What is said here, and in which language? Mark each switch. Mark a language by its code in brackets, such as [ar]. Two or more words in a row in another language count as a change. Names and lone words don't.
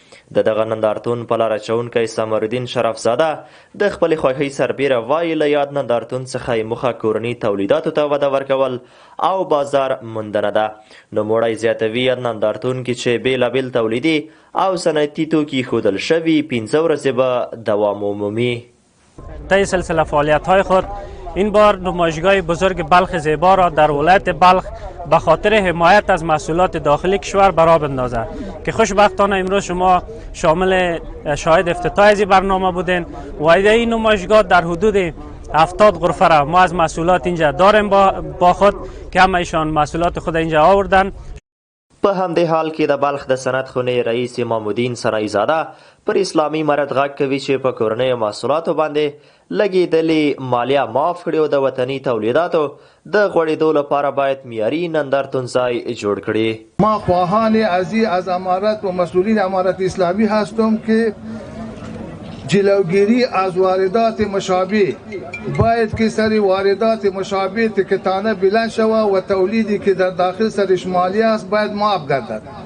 [ps] د دغه نندارتون په لاره اچونکی سمرالدین شرفزاده د خپلې خوښۍ سربیره وایي له یاد نندارتون څخه یې موخه کورني تولیداتو ته وده ورکول او بازار موندنه ده. نوموړی زیاتوي یاد نندارتون کې چې بیلابیل تولیدي او صنعتي توکي ایښودل شوي 15 ورځې به دوام عمومی. [fa] طی سلسله فعالیت‌های خود این بار نمایشگاه بزرگ بلخ زیبا را در ولایت بلخ به خاطر حمایت از محصولات داخلی کشور برآ بندازد که خوشبختانه امروز شما شامل شاهد افتتاح از این برنامه بودین و این نمایشگاه در حدود 70 غرفه را ما از محصولات اینجا داریم با خود که همه ایشان محصولات خود اینجا آوردن. [ps] په همدې حال کې د بلخ د صنعت خونې رئیس امام الدین سنایی زاده پر اسلامي امارت غږ کوي چې په کورنیو محصولاتو باندې لګېدلې مالیه معاف کړي او د وطني تولیداتو د غوړېدو لپاره باید معیاري نندارتون ځای جوړ کړي. [fa] ما خواهان از امارت و مسئولین امارت اسلامی هستم که جلوگیری از واردات مشابه باید که سر واردات مشابه تکتانه بلند شود و تولیدی که در داخل سرش مالیه است باید معاف گردد.